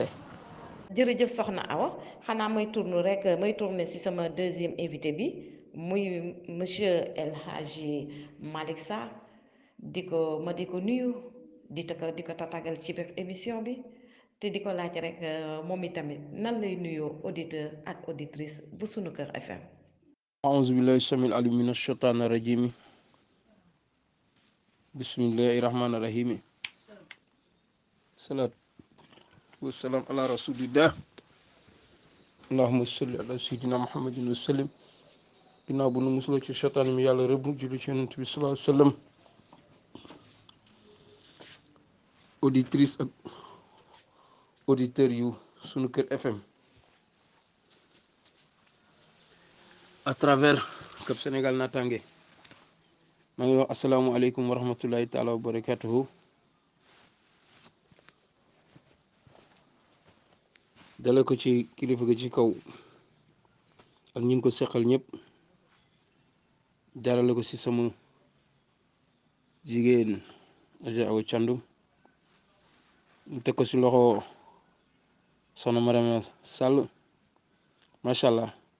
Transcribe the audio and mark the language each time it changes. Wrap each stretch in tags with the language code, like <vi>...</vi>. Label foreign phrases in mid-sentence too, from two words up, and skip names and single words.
<wo>jërëjëf soxna Awa xanaa may tourner ci sama</wo> <fr>deuxième invité</fr> <wo>bi muy monsieur El Hadji Malick Sarr di ko nuyu di ko tatagal ci biir émission bi te di ko laaj rek moom itamit nan lay nuyoo auditeur ak auditrice bu Sunu Kër FM.</wo> <ar>أعوذ بالله السميع العليم من الشيطان الرجيم بسم الله الرحمن الرحيم الصلاة والسلام على رسول الله اللهم صل على سيدنا محمد وسلم</ar> <wo>ginnaaw bu nu musuloo ci seytaan mi yàlla rëbb julli ci yonent bi</wo> <ar>صلى الله عليه وسلم</ar> <wo>auditrice ak auditeur yu Sunu Kër FM</wo> <fr>à travers</fr> <wo>Cap Sénégal Natangué maa ngi wax</wo> <ar>السلام عليكم ورحمة الله تعالى وبركاته</ar> <wo>dale ko ci kilifa gi ci kaw ak ñi ko seqal ñëpp jarale ko ci sama jigéen Adja Awa Thiandoum ñu teg ko ci loxo soxna Marème Sall</wo> <ar>ما شاء الله</ar>